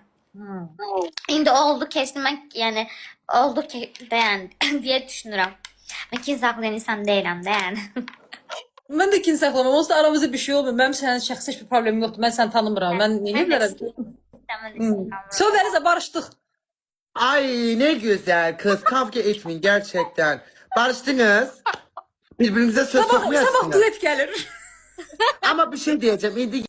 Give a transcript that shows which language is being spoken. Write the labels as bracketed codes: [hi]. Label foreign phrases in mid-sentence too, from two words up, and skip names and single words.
[az] İndi oldu, keçdi, mən yəni oldu ki, yəni deyə düşünürəm. Mən kin saxlayan insan deyiləm də, yəni. Mən də kin saxlamam. Onsuz da aramızda bir şey olmur. Mənim sənin şəxsi heç bir problemim yoxdur. Mən səni tanımıram. Mən niyə bilərəm? Sonra Vəlisə barışdıq. [tr] Ay ne güzel kız kavga etmeyin gerçekten. Barıştınız. Birbirinize söz [az] Sabah [tr] sokmuyorsunuz. [az] duet gəlir. [tr] Ama bir şey diyeceğim. İndi